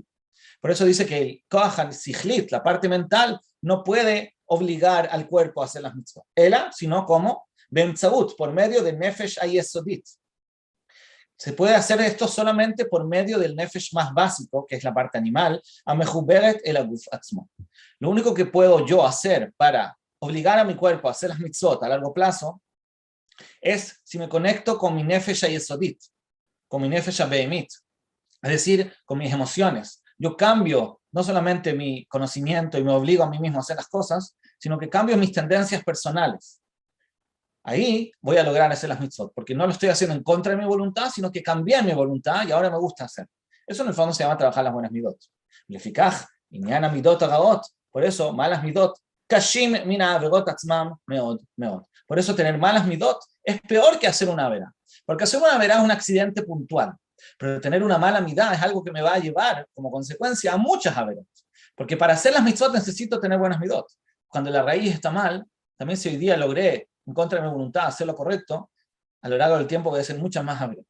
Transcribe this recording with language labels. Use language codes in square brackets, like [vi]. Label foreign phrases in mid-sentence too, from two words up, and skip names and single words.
[es] Por eso dice que el [he] כח שכלית, [es] la parte mental, no puede obligar al cuerpo a hacer las mitzvot. Ela, sino como bemtzaut, por medio del [he] נפש היסודית. [es] Se puede hacer esto solamente por medio del nefesh más básico, que es la parte animal, [he] המחוברת אל הגוף עצמו. [es] Lo único que puedo yo hacer para obligar a mi cuerpo a hacer las mitzvot a largo plazo es si me conecto con mi [he] נפש היסודית, [es] con mi [he] נפש בהמית, [es] es decir, con mis emociones. Yo cambio no solamente mi conocimiento y me obligo a mí mismo a hacer las cosas, sino que cambio mis tendencias personales. Ahí voy a lograr hacer las mitzvot, porque no lo estoy haciendo en contra de mi voluntad, sino que cambié mi voluntad y ahora me gusta hacer. Eso en el fondo se llama trabajar las buenas midot. [he] לפיכך ענין מדות הגאות. [es] Por eso, malas [he] midot, קשים מן העבירות עצמם מאוד מאוד. [es] Por eso tener malas midot es peor que hacer una avera. Porque hacer una avera es un accidente puntual. Pero tener una mala midá es algo que me va a llevar como consecuencia a muchas averas. Porque para hacer las mitzvot necesito tener buenas midot. Cuando la raíz está mal, también si hoy día logré en contra de mi voluntad hacer lo correcto, a lo largo del tiempo voy a hacer muchas más averas.